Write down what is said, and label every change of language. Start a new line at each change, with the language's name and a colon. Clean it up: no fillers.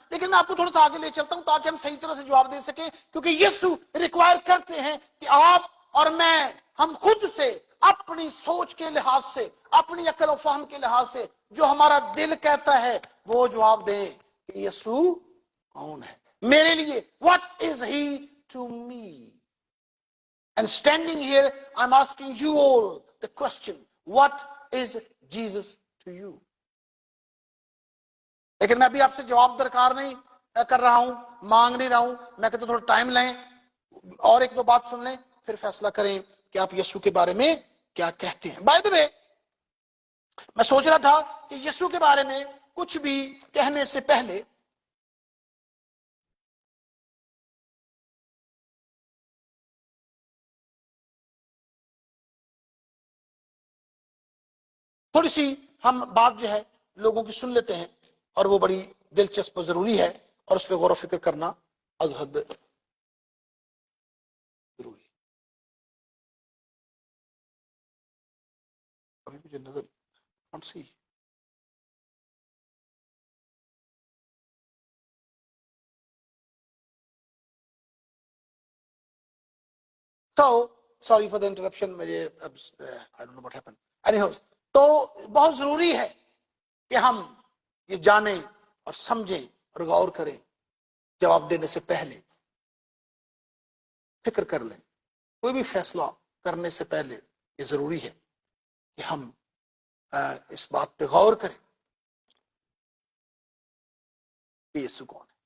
Hindi: लेकिन मैं आपको थोड़ा सा आगे ले चलता हूं ताकि हम सही तरह से जवाब दे सके, क्योंकि यीशु रिक्वायर करते हैं कि आप और मैं, हम खुद से अपनी सोच के लिहाज से, अपनी अकल और फहम के लिहाज से, जो हमारा दिल कहता है वो जवाब दें कि यीशु कौन है मेरे लिए।
English: What is he to me. And standing here, I'm asking you all the question, what is Jesus to you?
Hindi: लेकिन मैं अभी आपसे जवाब दरकार नहीं कर रहा हूं, मांग नहीं रहा हूं। मैं कहता थोड़ा टाइम लें और एक दो बात सुन लें, फिर फैसला करें कि आप यीशु के बारे में क्या कहते हैं। बाय द वे, मैं सोच रहा था कि यीशु के बारे में कुछ भी कहने से पहले थोड़ी सी हम बात जो है लोगों की सुन लेते हैं, और वो बड़ी दिलचस्प जरूरी है, और उस पर गौर फिक्र करना अजहद जरूरी है। अभी मुझे नजर हम सी
English: So, sorry for the interruption,
Hindi: मुझे अब
English: I don't know what happened.
Hindi: Anyhow, तो बहुत जरूरी है कि हम ये जाने और समझें और गौर करें, जवाब देने से पहले फिक्र कर लें। कोई भी फैसला करने से पहले ये जरूरी है कि हम इस बात पे गौर करें कि यीशु कौन है।